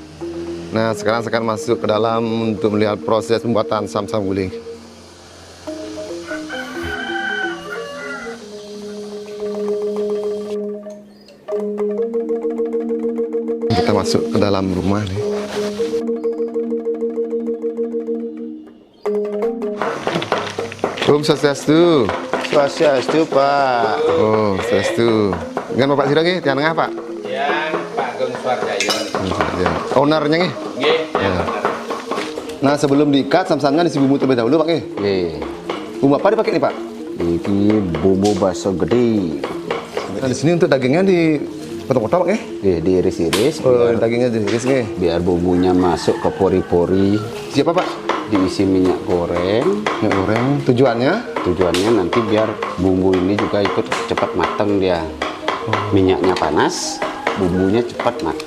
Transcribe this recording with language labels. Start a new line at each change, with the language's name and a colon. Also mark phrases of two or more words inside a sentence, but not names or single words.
Indonesian: Nah, sekarang saya akan masuk ke dalam untuk melihat proses pembuatan sam-sam guling. Kita masuk ke dalam rumah nih.
Balinese: Om Swastiastu.
Indonesian: Swastiastu, Pak. Oh, Swastiastu. Dengan Bapak Sira nggih,
Balinese: tiang tengah,
Indonesian: Pak? Yang Pak Gung Suwarjaya. Ownernya nggih? Nggih, Ya. Nah, sebelum diikat sam-samnya disi bumbu terlebih dahulu, Pak nggih. nggih. Bumbu apa dipakai nih, Pak? Iki bumbu bakso gede. Nah, di sini untuk dagingnya dipotong-potong, Pak nggih. Nggih, diiris-iris Oh, dagingnya diiris nggih. biar bumbunya masuk ke pori-pori. Siapa, Pak? Diisi minyak goreng. Minyak goreng. Tujuannya? Tujuannya nanti biar bumbu ini juga ikut cepat matang dia. Minyaknya panas, bumbunya cepat matang.